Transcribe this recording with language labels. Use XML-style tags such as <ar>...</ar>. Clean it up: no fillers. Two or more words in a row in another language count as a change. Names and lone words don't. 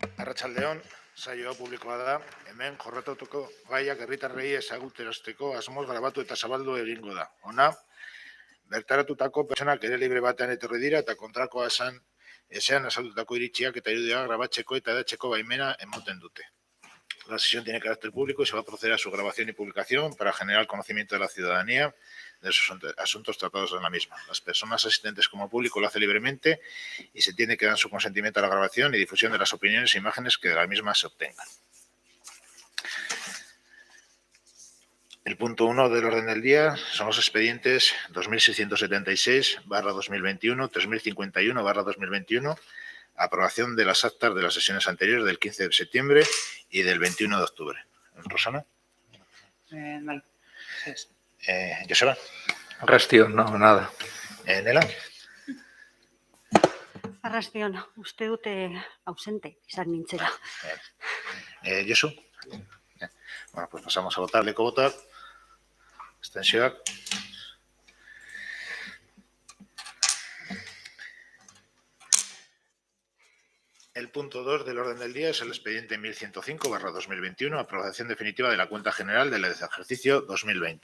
<eu>Arratsaldeon, saioa publikoa da, hemen jorratatuko gaiak herritarrei ezaguterazteko asmoz grabatu eta zabaldu egingo da. Hona, bertaratutako pertsonak ere libre batean etorri dira eta kontrakoa ezean azaldutako iritziak eta irudiak grabatzeko eta edatzeko baimena emoten dute.</eu> <es>La sesión tiene carácter público y se va a proceder a su grabación y publicación para generar conocimiento de la ciudadanía de esos asuntos tratados en la misma. Las personas asistentes como público lo hacen libremente y se entiende que dan su consentimiento a la grabación y difusión de las opiniones e imágenes que de la misma se obtengan. El punto 1 del orden del día son los expedientes 2676/2021, 3051/2021, aprobación de las actas de las sesiones anteriores del 15 de septiembre y del 21 de octubre. ¿Rosana? Vale. ¿Joseba? Arrastion, no, nada. ¿Nela?</es> <eu>Arrastion, uste dute ausente izan nintzela.</eu> <es>¿Josu? Bueno, pues pasamos a votar.</es> <eu>Leko votar. Abstentzioak.</eu> <es>El punto 2 del orden del día es el expediente 1105/2021, aprobación definitiva de la cuenta general del ejercicio 2020.</es>